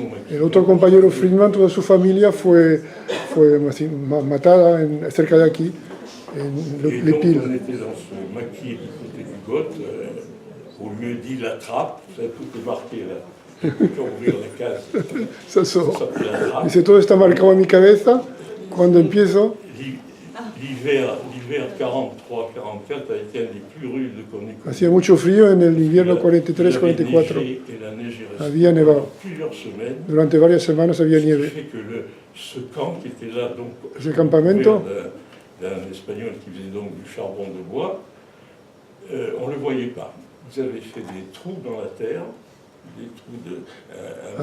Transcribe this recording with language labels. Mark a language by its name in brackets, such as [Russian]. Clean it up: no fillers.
[Spanish] El otro compañero Friedman, toda su familia fue matada cerca de aquí, en Le Pile. [French] On était dans ce maquis du côté du Got, au lieu dit la trappe, ça tout est marqué là. Pour ouvrir la case. Ça sort. [Spanish] Dice, todo está marcado en mi cabeza cuando empiezo. [French] L'hiver 43-44 a été un des plus rudes qu'on ait connu. [Spanish] Hacía mucho frío en el invierno 43-44. Había nevado. Durante varias semanas había nieve. [French] Ce camp qui était là, donc, [Spanish] ese campamento, [French] d'un Espagnol qui faisait donc du charbon de bois, on ne le voyait pas. Ils avaient fait des trous dans la terre, des trous de...